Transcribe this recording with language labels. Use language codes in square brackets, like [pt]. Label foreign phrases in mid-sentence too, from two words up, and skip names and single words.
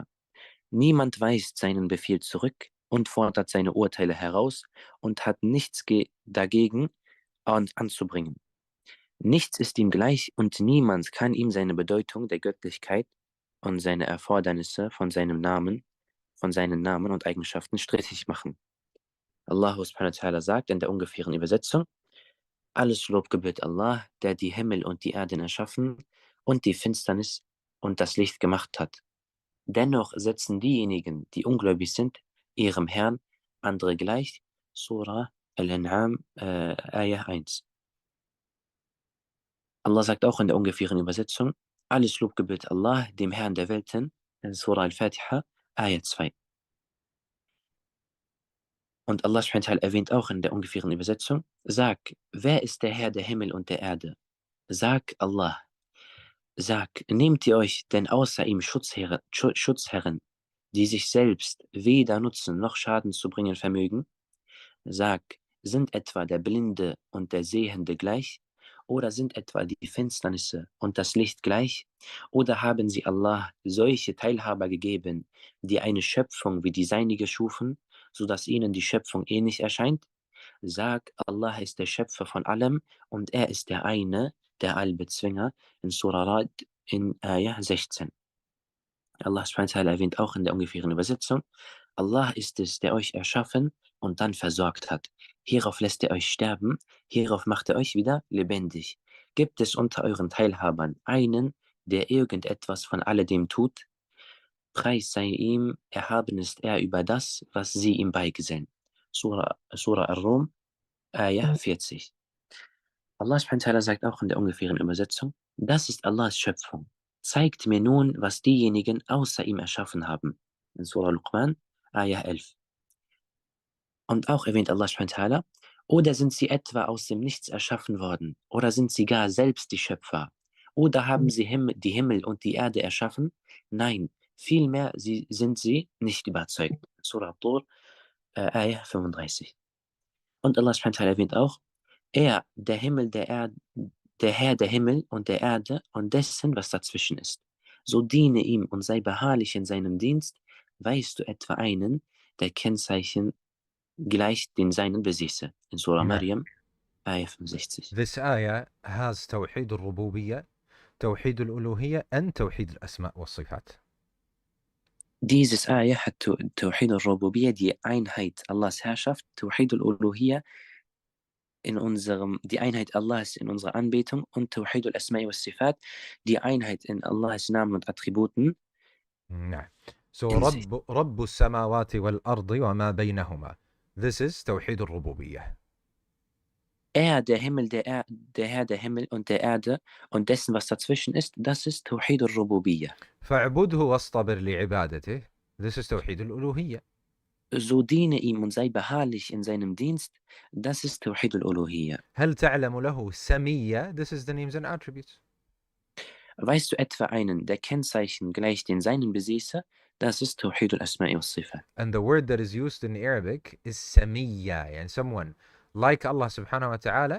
[de] Niemand weist seinen Befehl zurück und fordert seine Urteile heraus und hat nichts dagegen anzubringen. Nichts ist ihm gleich und niemand kann ihm seine Bedeutung der Göttlichkeit und seine Erfordernisse von seinen Namen und Eigenschaften strittig machen. Allah [ar] سبحانه وتعالى [de] sagt in der ungefähren Übersetzung: Alles Lob gebührt Allah, der die Himmel und die Erden erschaffen und die Finsternis und das Licht gemacht hat. Dennoch setzen diejenigen, die ungläubig sind, ihrem Herrn andere gleich. Surah Al-An'am, Ayah 1. Allah sagt auch in der ungefähren Übersetzung: Alles Lob gebührt Allah, dem Herrn der Welten, in Surah Al-Fatiha, Ayah 2. Und Allah [ar] سبحانه وتعالى [de] erwähnt auch in der ungefähren Übersetzung: Sag, wer ist der Herr der Himmel und der Erde? Sag Allah. Sag, nehmt ihr euch denn außer ihm Schutzherren, die sich selbst weder nutzen noch Schaden zu bringen vermögen? Sag, sind etwa der Blinde und der Sehende gleich? Oder sind etwa die Finsternisse und das Licht gleich? Oder haben sie Allah solche Teilhaber gegeben, die eine Schöpfung wie die seinige schufen, sodass ihnen die Schöpfung ähnlich erscheint? Sag, Allah ist der Schöpfer von allem und er ist der eine, der Allbezwinger, in Surah Rad in Ayah 16. Allah [ar] سبحانه وتعالى [de] erwähnt auch in der ungefähren Übersetzung: Allah ist es, der euch erschaffen und dann versorgt hat. Hierauf lässt er euch sterben, hierauf macht er euch wieder lebendig. Gibt es unter euren Teilhabern einen, der irgendetwas von alledem tut? Preis sei ihm, erhaben ist er über das, was sie ihm beigesellen. Surah Ar-Rum, Ayah 40. Allah [ar] سبحانه وتعالى [de] sagt auch in der ungefähren Übersetzung: Das ist Allahs Schöpfung. Zeigt mir nun, was diejenigen außer ihm erschaffen haben. In Surah Luqman, Ayah 11. Und auch erwähnt Allah [ar] سبحانه وتعالى: [de] Oder sind sie etwa aus dem Nichts erschaffen worden? Oder sind sie gar selbst die Schöpfer? Oder haben sie die Himmel und die Erde erschaffen? Nein, vielmehr sind sie nicht überzeugt. Surah Tur, Ayah 35. Und Allah [ar] سبحانه وتعالى [de] erwähnt auch: Er, der Herr der Himmel und der Erde und dessen, was dazwischen ist. So diene ihm und sei beharrlich in seinem Dienst. Weißt du etwa einen, der Kennzeichen gleich den seinen besitze? In Surah Maryam, Ayah 65. [en] This ayah has [ar] توحيد الربوبية, توحيد الألوهية [en] and [ar] توحيد الأسماء والصفات. [de] Dieses Ayah hat [ar] توحيد الربوبية, [de] die Einheit Allahs Herrschaft, [ar] توحيد الألوهية, [de] die Einheit Allahs in unserer Anbetung, und [ar] توحيد الأسماء والصفات, [de] die Einheit in Allahs Namen und Attributen. [ar] So رب السماوات والأرض وما بينهما. [en] This is [ar] توحيد الربوبية. [de] Er, der Herr der Himmel und der Erde und dessen, was dazwischen ist, das ist [ar] توحيد الربوبية. فاعبده واصطبر لعبادته. [en] This is [ar] توحيد الألوهية. [de] So diene ihm und sei beharrlich in seinem Dienst, das ist [ar] توحيد الألوهية. هل تعلم له سمية? [en] This is the names and attributes. [de] Weißt du etwa einen, der Kennzeichen gleich den seinen besitze? Das ist [ar] توحيد الأسماء والصفات. [en] And the word that is used in Arabic is سمية, and someone like Allah [ar] سبحانه وتعالى.